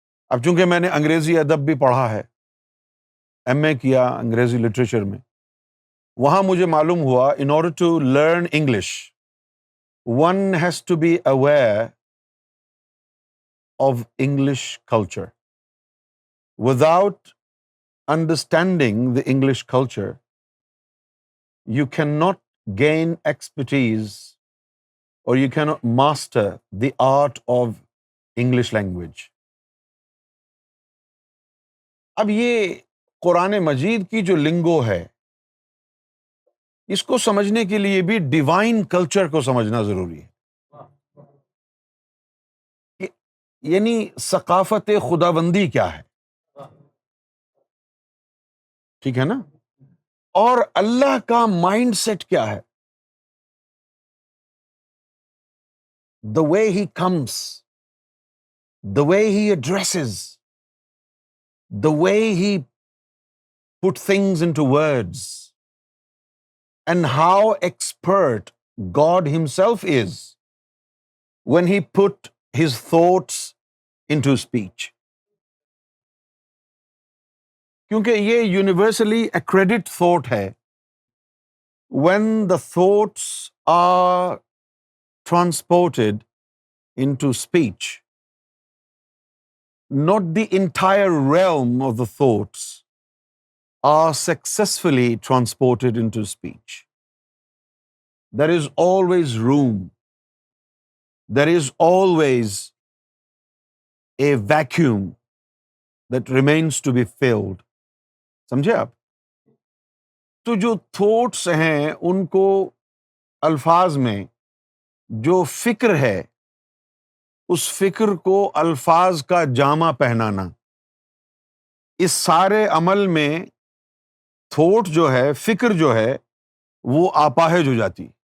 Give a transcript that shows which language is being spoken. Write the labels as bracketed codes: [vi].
[ur] اب چونکہ میں نے انگریزی ادب بھی پڑھا ہے، ایم اے کیا انگریزی لٹریچر میں، وہاں مجھے معلوم ہوا [en] In order to learn English one has to be aware of English culture. Without understanding the English culture, you cannot gain expertise or you cannot master the art of English language. [ur] اب یہ قرآن مجید کی جو lingo ہے، اس کو سمجھنے کے لیے بھی ڈیوائن کلچر کو سمجھنا ضروری ہے. یعنی ثقافت خداوندی کیا ہے، ٹھیک ہے نا، اور اللہ کا مائنڈ سیٹ کیا ہے. [en] The way he comes, the way he addresses, the way he put things into words, and how expert God himself is when he put his thoughts into speech. [ur] کیونکہ یہ یونیورسلی [en] accredited thought [ur] ہے. [en] When the thoughts are transported into speech, not the entire realm of the thoughts are successfully transported into speech. There is always room. There is always a vacuum that remains to be filled. [ur] سمجھے آپ؟ تو جو thoughts ہیں ان کو الفاظ میں جو فکر ہے، اس فکر کو الفاظ کا جامہ پہنانا، اس سارے عمل میں تھوٹ جو ہے، فکر جو ہے، وہ آپاہج ہو جاتی.